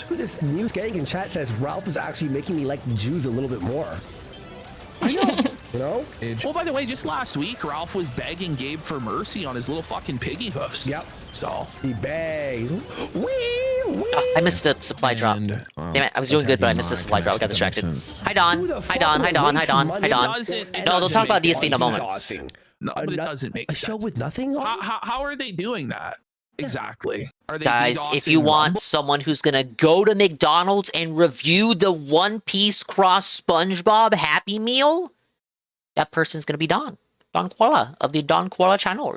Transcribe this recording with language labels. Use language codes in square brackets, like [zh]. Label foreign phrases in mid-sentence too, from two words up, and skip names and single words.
[en] This news gang in chat says Ralph is actually making me like the Jews a little bit more. I know. You know? Well, by the way, just last week, Ralph was begging Gabe for mercy on his little fucking piggy hoofs. Yep. So he begged. I missed a supply drop. Damn it, I was doing good, but I missed a supply drop. I got distracted. Hi, Don. Hi, Don. Hi, Don. Hi, Don. Hi, Don. No, they'll talk about DeeEssPeeh in a moment. No, but it doesn't make sense. A show with nothing on? How are they doing that? Exactly. Are they Guys, if you want someone who's gonna go to McDonald's and review the One Piece Cross SpongeBob Happy Meal, that person's gonna be Don Koala of the Don Koala channel.